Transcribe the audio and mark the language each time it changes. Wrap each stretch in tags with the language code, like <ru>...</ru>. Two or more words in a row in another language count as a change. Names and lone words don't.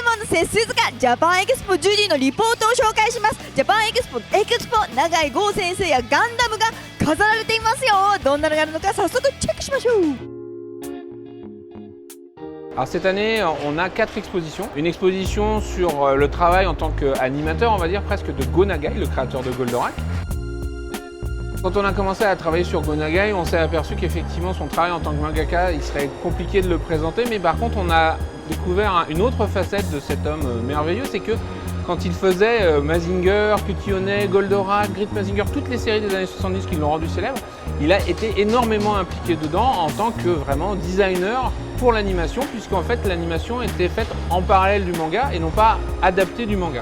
<ja>瀬鈴鹿ジャパンエキスポジュリーのリポートを紹介します。ジャパンエキスポ永井豪先生やガンダムが飾られていますよ。どんなのがあるのか早速チェックしましょう。</ja> <fr>Alors cette année, on a 4 expositions. Une exposition sur le travail en tant qu'animateur, on va dire presque de Go Nagai, le créateur de Goldorak. Quand on a commencé à travailler sur Go Nagai, on s'est aperçu qu'effectivement son travail en tant que mangaka, il serait compliqué de le présenter, mais par contre on a découvert une autre facette de cet homme merveilleux, c'est que quand il faisait Mazinger, Cutionnet, Goldorak, Grid Mazinger, toutes les séries des années 70 qui l'ont rendu célèbre, il a été énormément impliqué dedans en tant que vraiment designer pour l'animation, puisqu'en fait l'animation était faite en parallèle du manga et non pas adaptée du manga.</fr>